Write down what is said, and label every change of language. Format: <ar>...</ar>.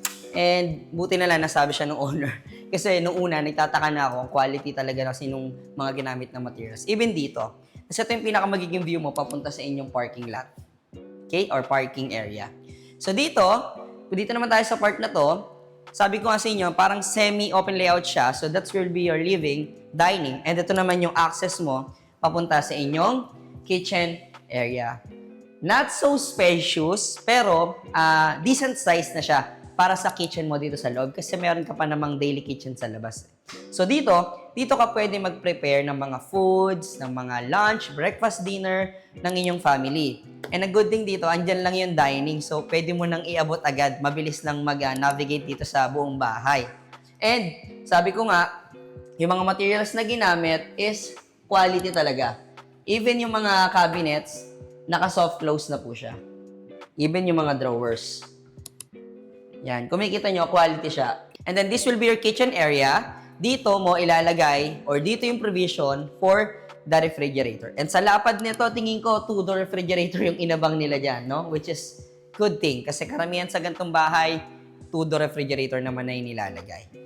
<tl>And buti na lang nasabi siya ng owner. Kasi nung una, nagtataka na ako ang quality talaga kasi nung mga ginamit na materials. Even dito. Kasi ito yung pinakamagiging view mo papunta sa inyong parking lot. Okay? Or parking area. So dito naman tayo sa part na to, sabi ko nga sa inyo, parang semi-open layout siya.</tl> <en>So that will be your living, dining.</en> <tl>And ito naman yung access mo papunta sa inyong kitchen area. Not so spacious, pero decent size na siya para sa kitchen mo dito sa loob kasi meron ka pa namang daily kitchen sa labas. So dito ka pwede mag-prepare ng mga foods, ng mga lunch, breakfast, dinner ng inyong family. And a good thing dito, andyan lang yung dining. So pwede mo nang iabot agad, mabilis lang mag-navigate dito sa buong bahay. And sabi ko nga, yung mga materials na ginamit is quality talaga. Even yung mga cabinets, naka-soft close na po siya. Even yung mga drawers. Yan, kung makikita nyo, quality siya.</tl> <en>And then this will be your kitchen area.</en> <tl>Dito mo ilalagay, or dito yung</tl> <en>provision for the refrigerator.</en> <tl>And sa lapad nito, tingin ko, 2-door refrigerator yung inabang nila dyan, no?</tl> <en>Which is good thing.</en> <tl>Kasi karamihan sa gantong bahay, 2-door refrigerator naman na yung nilalagay.</tl>